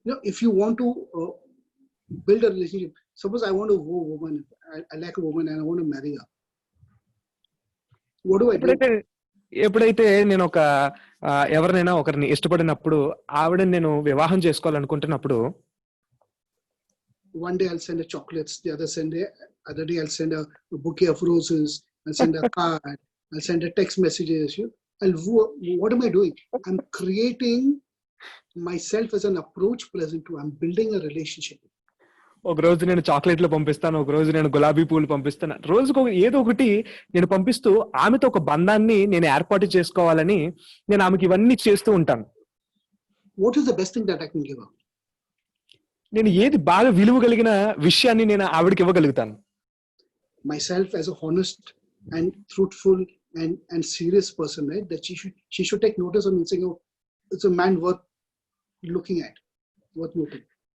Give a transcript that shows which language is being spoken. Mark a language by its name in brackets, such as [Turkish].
[English] If you want to build a relationship, suppose I want to woo a woman, I like a woman and I want to marry her. What do I do? [Telugu] ఎప్పుడైతే నేను ఎవరినైనా ఒకరిని ఇష్టపడినప్పుడు, ఆవిడని నేను వివాహం చేసుకోవాలనుకుంటున్నప్పుడు, [English] one day I'll send her chocolates, the other day I'll send her a bouquet of roses, I'll send her a card, I'll send her text messages. What am I doing? I'm creating myself as an approach present to, I'm building a relationship. [Telugu] ఒక రోజు నేను చాక్లెట్లు పంపిస్తాను, ఒక రోజు నేను గులాబీ పూలు పంపిస్తాను, రోజుకు ఏదో ఒకటి నేను పంపిస్తూ ఆమెతో ఒక బంధాన్ని నేను ఏర్పాటు చేసుకోవాలని నేను ఆమెకి ఇవన్నీ చేస్తూ ఉంటాను. [English] What is the best thing that I can give her? [Telugu] నేను ఏది బాగా విలువ కలిగిన విషయాన్ని నేను ఆవిడకి ఇవ్వగలుగుతాను. [English] Myself as a honest and truthful and serious person, right? That she should take notice of me saying, oh, it's a man worth looking at, worth noting.